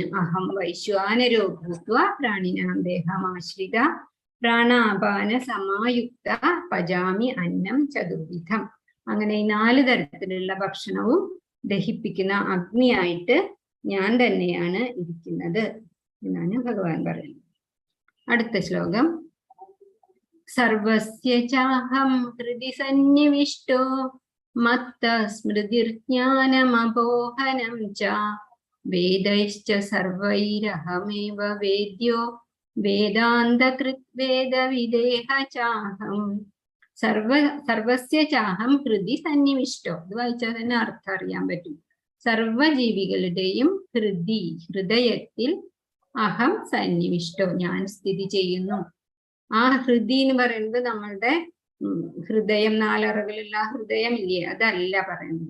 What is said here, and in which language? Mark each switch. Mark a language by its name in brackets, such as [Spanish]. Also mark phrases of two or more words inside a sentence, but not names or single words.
[Sanskrit] അഹം വൈശ്വാനരോ ഭൂത്വ പ്രാണിനാം ദേഹമാശ്രിത പ്രാണാപാന സമായുക്ത പജാമി അന്നം ചതുർവിധം. [Malayalam] അങ്ങനെ ഈ 4 തരത്തിലുള്ള ഭക്ഷണവും ദഹിപ്പിക്കുന്ന അഗ്നിയായിട്ട് ഞാൻ തന്നെയാണ് ഇരിക്കുന്നത് എന്നാണ് ഭഗവാൻ പറയുന്നത്. അടുത്ത ശ്ലോകം, [Sanskrit] സർവസ്യ ചാഹം ഹൃദി സന്നിവിഷ്ടോ മത്ത സ്മൃതിർജ്ഞാനമപോഹനം ച വേദൈശ്ച സർവൈരഹമേവ വേദ്യോ വേദാന്തകൃത് വേദവിദേഹ ചാഹം. സർവസ്യ ചാഹം ഹൃദി സന്നിവിഷ്ടോ. [Malayalam] ഇത് വായിച്ചാൽ തന്നെ അർത്ഥം അറിയാൻ പറ്റും. സർവജീവികളുടെയും ഹൃദയത്തിൽ [Sanskrit] അഹം സന്നിവിഷ്ടോ, [Malayalam] ഞാൻ സ്ഥിതി ചെയ്യുന്നു. ആ ഹൃദി എന്ന് പറയുന്നത് നമ്മളുടെ ഹൃദയം, 4 അറകളുള്ള ഹൃദയം ഇല്ലേ, അതല്ല പറയുന്നത്.